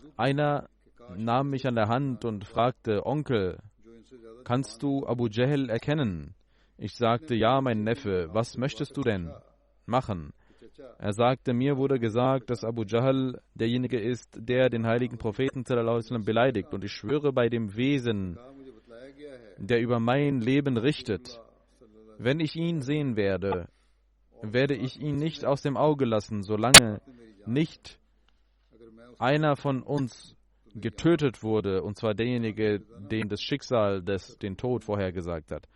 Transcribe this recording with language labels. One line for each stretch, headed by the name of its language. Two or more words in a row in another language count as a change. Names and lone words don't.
German: Einer nahm mich an der Hand und fragte: Onkel, kannst du Abu Jahl erkennen? Ich sagte: Ja, mein Neffe, was möchtest du denn machen? Er sagte: Mir wurde gesagt, dass Abu Jahl derjenige ist, der den heiligen Propheten
Arabic: صلى الله عليه وسلم
German: beleidigt. Und ich schwöre bei dem Wesen, der über mein Leben richtet, wenn ich ihn sehen werde, werde ich ihn nicht aus dem Auge lassen, solange nicht einer von uns getötet wurde, und zwar derjenige, dem das Schicksal den Tod vorhergesagt hat.